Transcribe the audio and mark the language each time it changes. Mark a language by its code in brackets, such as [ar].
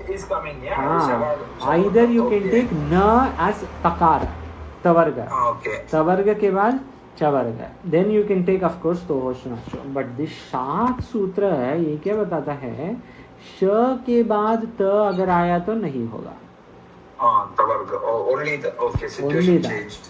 [en] Either you can take na as takara, tavarga. Tavarga [hi] के बाद [en] चवर्ग, then you can take of course तोहोश्चनाश्चु। [hi] But this शाद सूत्र है, ये क्या बताता है, श के बाद त अगर आया तो नहीं होगा। [en] Only the situation changed.